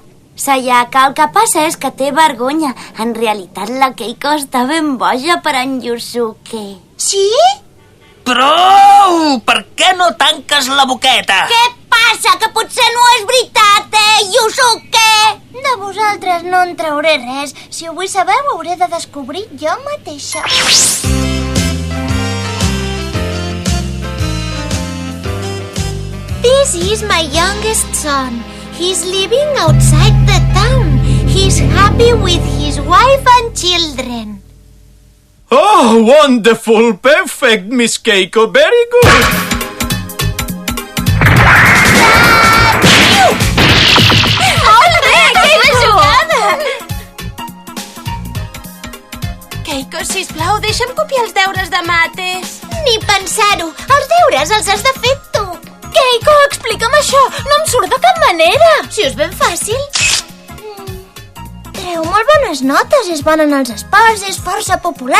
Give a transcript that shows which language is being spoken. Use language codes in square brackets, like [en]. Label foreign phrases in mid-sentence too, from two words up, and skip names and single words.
[ca] Sayaka, el que passa és que té vergonya. En realitat, la Keiko està ben boja per en Yusuke. Sí? Prou! Per què no tanques la boqueta? Què passa? Que potser no és veritat, Yusuke? De vosaltres no en trauré res. Si ho vull saber, ho hauré de descobrir jo mateixa. [en] This is my youngest son. He's living outside the town. He's happy with his wife and children. Oh, wonderful! Perfect, Miss Keiko. Very good! Keiko, [ca] sisplau, deixa'm copiar els deures de mates. Ni pensar-ho. Els deures els has de fer tu. Keiko, explica'm això. No em surt de cap manera. Si és ben fàcil. Treu molt bones notes. És bona en els esports, és força popular.